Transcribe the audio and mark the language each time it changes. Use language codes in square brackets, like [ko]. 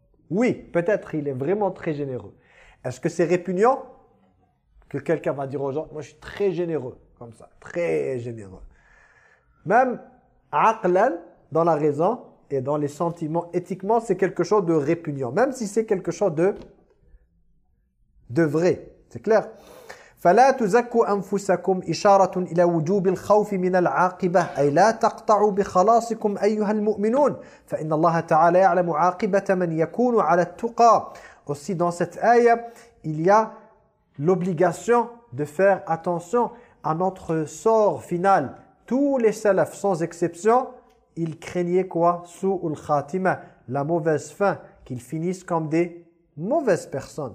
[fr] Oui, peut-être, il est vraiment très généreux. Est-ce que c'est répugnant que quelqu'un va dire aux gens « moi, je suis très généreux », comme ça, très généreux. Même « aqlan » dans la raison et dans les sentiments, éthiquement, c'est quelque chose de répugnant, même si c'est quelque chose de... de vrai, c'est clair. [ar] فلا تزكوا أنفسكم إشارة إلى وجوب الخوف من العاقبة أي لا تقطعوا بخلاصكم أيها المؤمنون فإن الله تعالى يعلم عاقبة من يكون على التقى. [fr] Aussi dans cette ayah, il y a l'obligation de faire attention à notre sort final. Tous les salafs, sans exception, ils craignaient quoi? Sou'ul khatima, la mauvaise fin, qu'ils finissent comme des mauvaise personne.